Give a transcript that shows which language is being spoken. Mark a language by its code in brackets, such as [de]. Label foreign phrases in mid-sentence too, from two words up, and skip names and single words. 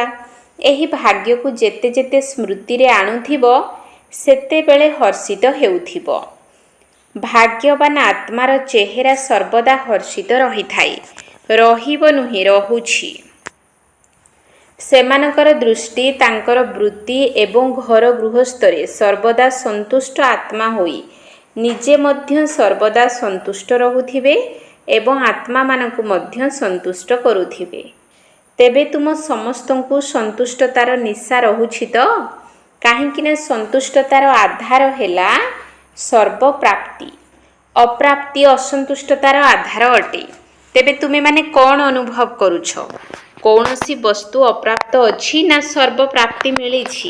[or] ଏହି ଭାଗ୍ୟ କୁ ଯେତେ ଯେତେ ସ୍ମୃତି ରେ ଆଣୁଥିବ ସେତେ ବେଳେ ହର୍ଷିତ ହେଉଥିବ। ଭାଗ୍ୟବାନ ଆତ୍ମାର ଚେହେରା ସର୍ବଦା ହର୍ଷିତ ରହି ଥାଏ। ରହିବ ନୁହେଁ ରହୁଛି। ସେମାନଙ୍କର ଦୃଷ୍ଟି ତାଙ୍କର ବୃତ୍ତି ଏବଂ ଘର ଗୃହସ୍ଥରେ ସର୍ବଦା ସନ୍ତୁଷ୍ଟ ଆତ୍ମା ହୋଇ ନିଜେ ମଧ୍ୟ ସର୍ବଦା ସନ୍ତୁଷ୍ଟ ରହୁଥିବେ ଏବଂ ଆତ୍ମା ମାନଙ୍କୁ ମଧ୍ୟ ସନ୍ତୁଷ୍ଟ କରୁଥିବେ। ତେବେ ତୁମ ସମସ୍ତଙ୍କୁ ସନ୍ତୁଷ୍ଟତାର ନିଶା ରହୁଛି ତ? କାହିଁକିନା ସନ୍ତୁଷ୍ଟତାର ଆଧାର ହେଲା ସର୍ବ ପ୍ରାପ୍ତି। ଅପ୍ରାପ୍ତି ଅସନ୍ତୁଷ୍ଟତାର ଆଧାର ଅଟେ। ତେବେ ତୁମେ ମାନେ କଉଣ ଅନୁଭବ କରୁଛ? କଉଣସି ବସ୍ତୁ ଅପ୍ରାପ୍ତ ଅଛି ନା ସର୍ବ ପ୍ରାପ୍ତି ମିଳିଛି?